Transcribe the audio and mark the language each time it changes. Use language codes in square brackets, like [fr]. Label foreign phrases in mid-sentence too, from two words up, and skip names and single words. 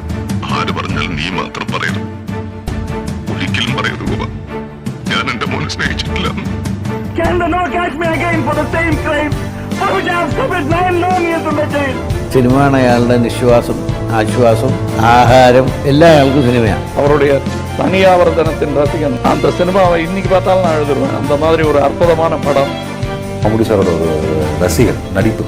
[ml] ആര് പറഞ്ഞാലും നീ മാത്രം പറയരുത്, ഒരിക്കലും പറയരുത് ഗോപ. ഞാൻ എന്റെ മോനെ സ്നേഹിച്ചിട്ടില്ല. സിനിമയാണ് അയാളുടെ നിശ്വാസം, ആശ്വാസം, ആഹാരം എല്ലാം അയാൾക്ക് സിനിമയാണ്. [ta] அவருடைய தனியாவர்த்தனத்தின் ரசிகன். அந்த சினிமாவை இன்னைக்கு பார்த்தாலும் நான் எழுதுருவேன். அந்த மாதிரி ஒரு அற்புதமான படம். [ml] മമ്മൂട്ടി സാറോട് ഒരു രസികൻ നടിപ്പുക്ക്.